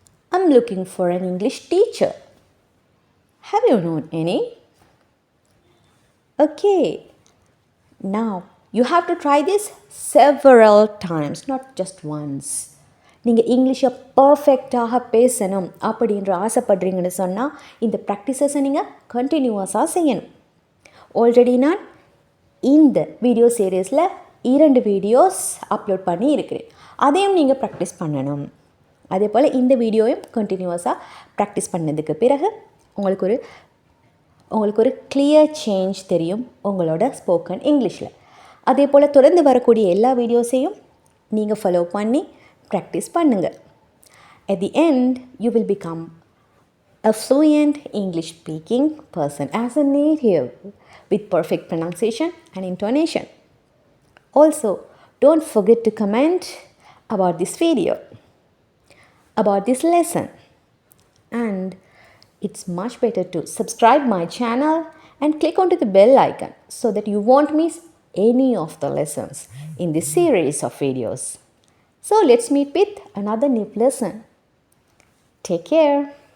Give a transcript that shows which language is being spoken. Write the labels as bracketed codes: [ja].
[en] I'm looking for an English teacher. Have you known any? Okay, now you have to try this several times, not just once. [ta] நீங்கள் இங்கிலீஷை பர்ஃபெக்டாக பேசணும் அப்படின்ற ஆசைப்படுறீங்கன்னு சொன்னால் இந்த ப்ராக்டிசஸை நீங்கள் கண்டினியூவஸாக செய்யணும். ஆல்ரெடி நான் இந்த வீடியோ சீரீஸில் 2 வீடியோஸ் அப்லோட் பண்ணி இருக்கிறேன். அதையும் நீங்கள் ப்ராக்டிஸ் பண்ணணும். அதே போல் இந்த வீடியோவையும் கண்டினியூவஸாக ப்ராக்டிஸ் பண்ணதுக்கு பிறகு உங்களுக்கு ஒரு கிளியர் சேஞ்ச் தெரியும் உங்களோட ஸ்போக்கன் இங்கிலீஷில். அதே போல் தொடர்ந்து வரக்கூடிய எல்லா வீடியோஸையும் நீங்கள் ஃபாலோ பண்ணி ப்ராக்டிஸ் பண்ணுங்கள். [en] At the end, you will become a fluent English speaking person as a native with perfect pronunciation and intonation. Also, don't forget to comment about this video, about this lesson, and it's much better to subscribe my channel and click onto the bell icon so that you won't miss any of the lessons in this series of videos. So let's meet with another new lesson. Take care.